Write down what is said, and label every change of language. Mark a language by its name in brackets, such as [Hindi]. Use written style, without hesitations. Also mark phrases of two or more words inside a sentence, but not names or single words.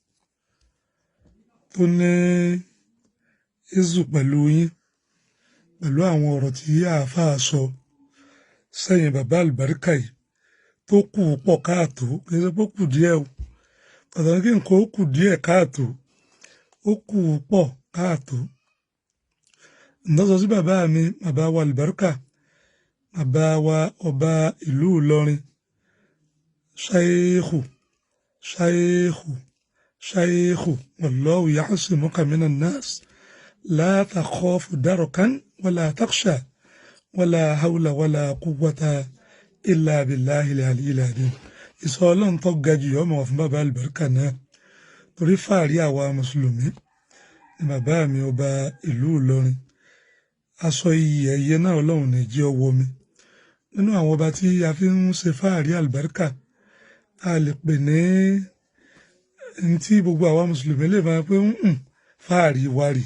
[Yoruba] tó ní ìzù pẹ̀lú yín pẹ̀lú àwọn ọ̀rọ̀ tí àáfàá sọ sẹ́yìn bàbá àlùbáríkà yìí tó kù pọ̀ káàtó, kì í ṣe pé ó kù díẹ̀ o, pàtàkì kí nǹkan ó kù díẹ̀ káàtó, ó kù pọ̀ káàtó. ǹdọ́sọ sí bàbá mi, bàbá wa àlùbáríkà, bàbá wa ọba ìlú Ìlọrin, ṣáyéhù [Arabic] والله يعصمك من الناس لا تخاف دركا ولا تخشى ولا حول ولا قوة إلا بالله العلي العظيم. [Yoruba] ìsọ Ọlọ́run tó ga jù yọ́ mọ̀ fún bàbá àlùbáríkà náà, torí fàárí àwa mùsùlùmí ni bàbá mi ọba ìlú Ìlọrin. aṣọ iyì ẹ̀yẹ náà Ọlọ́run ní jẹ́ ọwọ́ mi. nínú àwọn ọba tí a fi ń ṣe fàárí àlùbáríkà, a lè pè ní tí gbogbo àwa mùsùlùmí lè máa pé fàárí wárì.